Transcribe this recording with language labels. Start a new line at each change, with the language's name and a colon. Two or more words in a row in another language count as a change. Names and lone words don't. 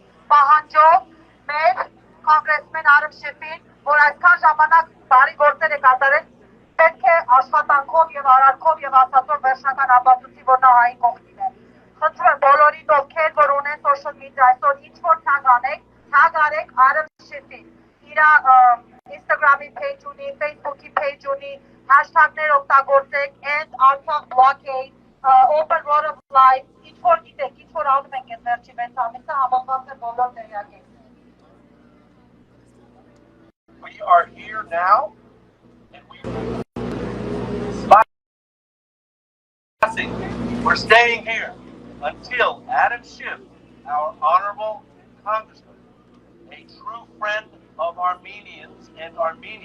Armenian: պահանջով մեր կոնգրեսմեն Ադամ Շիֆին, որ այսքան ժամանակ բարի գործեր է կատարել, պետք է աշխատանքով և արարքով և ասածով վերջնական ապացուցի, որ նա հայի կողքին է։ Խնդրում եմ բոլորին, ովքեր որ ունեն
English: social media
Armenian: այսօր ինչ-որ tag անեք, tag արեք Ադամ Շիֆին։ Իր Instagram-ի page ունի, Facebook-ի page ունի, hashtag-ներ օգտագործեք,
English: end Artsakh blockade, open road of life,
Armenian: ինչ-որ գիտեք, ինչ-որ անում ենք այդ վերջի 6 ամիսը, համոզված եմ բոլոր տեղյակ ենք։
English: We are here now, and we're staying here until Ադամ Շիֆ, our honorable congressman, a true friend of Armenians and Armenia.